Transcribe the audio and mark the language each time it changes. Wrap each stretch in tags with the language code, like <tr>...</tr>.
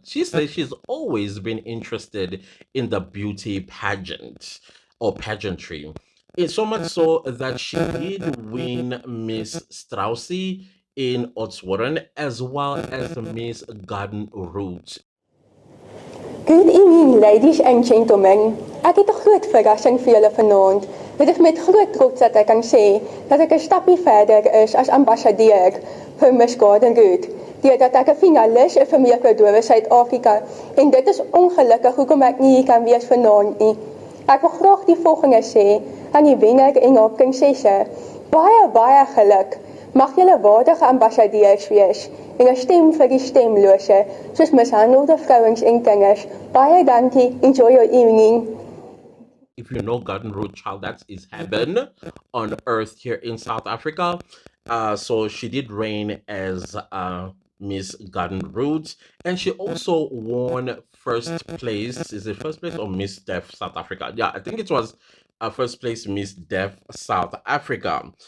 <en>She says she's always been interested in the beauty pageant or pageantry. It's so much so that she did win Miss Straussy in Otswarren as well as Miss Garden Route. Good evening, ladies and gentlemen.</en> <af>Ek het 'n groot verrassing vir julle vanaand. Dit is met groot trots dat ek kan sê dat ek 'n stappie verder is as ambassadeur vir Miss Garden Route. Deurdat ek 'n finalis is vir Meerkodowe Suid-Afrika en dit is ongelukkig hoekom ek nie hier kan wees vanaand nie. Ek wil graag die volgende sê aan die wenner en haar prinsesse. Baie geluk. Mag julle waardige ambassadeurs wees en 'n stem vir die stemlose, soos mishandelde vrouens en kinders. Baie dankie.</af> <en>Enjoy your evening. If you know Garden Road Child, that is heaven on earth here in South Africa. So she did reign as Miss Garden Road, and she also won first place. Is it first place or Miss Deaf South Africa? Yeah, I think it was first place Miss Deaf South Africa.</en>